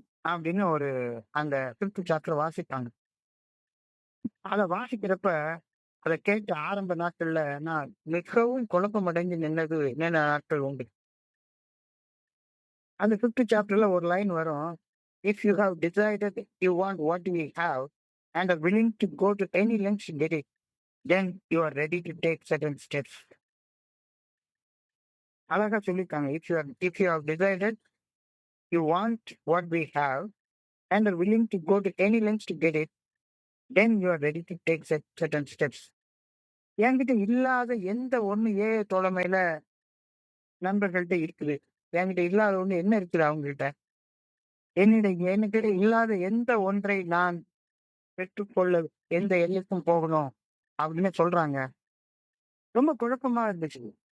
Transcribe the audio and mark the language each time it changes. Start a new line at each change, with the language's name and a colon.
Tamil: அப்படின்னு ஒரு அந்த 5th சாப்டர் வாசிப்பாங்க. அதை வாசிக்கிறப்ப அதை கேட்ட ஆரம்ப நாட்கள்ல நான் மிகவும் குழப்பம் அடைஞ்சு நின்னது என்னென்ன நாட்கள் உண்டு. அந்த 5th சாப்டர்ல ஒரு லைன் வரும்.
English: If you have decided you want what we have and are willing to go to any lengths to get it, then you are ready to take certain steps.
Tamil: அழகா சொல்லியிருக்காங்க.
English: If you have decided you want what we have and are willing to go to any lengths to get it, then you are ready to take certain steps.
Tamil: என்கிட்ட இல்லாத எந்த ஒண்ணு தோழமையில நண்பர்கள்ட்ட இருக்குது. என்கிட்ட இல்லாத ஒண்ணு என்ன இருக்குது அவங்ககிட்ட? என்கிட்ட இல்லாத எந்த ஒன்றை நான் பெற்றுக்கொள்ள எந்த எல்லைக்கும் போகணும் அப்படின்னு சொல்றாங்க. ரொம்ப குழப்பமா இருந்துச்சு.